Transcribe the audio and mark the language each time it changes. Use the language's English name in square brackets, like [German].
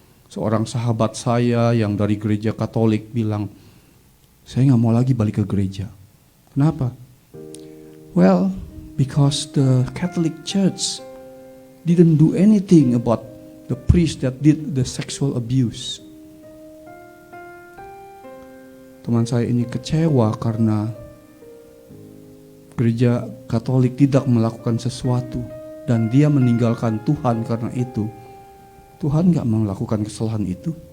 [Indonesian] Seorang sahabat saya yang dari gereja Katolik bilang, saya nggak mau lagi balik ke gereja. Kenapa? [English] Well, because the Catholic Church didn't do anything about the priest that did the sexual abuse. [Indonesian] Teman saya ini kecewa karena gereja Katolik tidak melakukan sesuatu dan dia meninggalkan Tuhan karena itu. Tuhan gak melakukan kesalahan itu.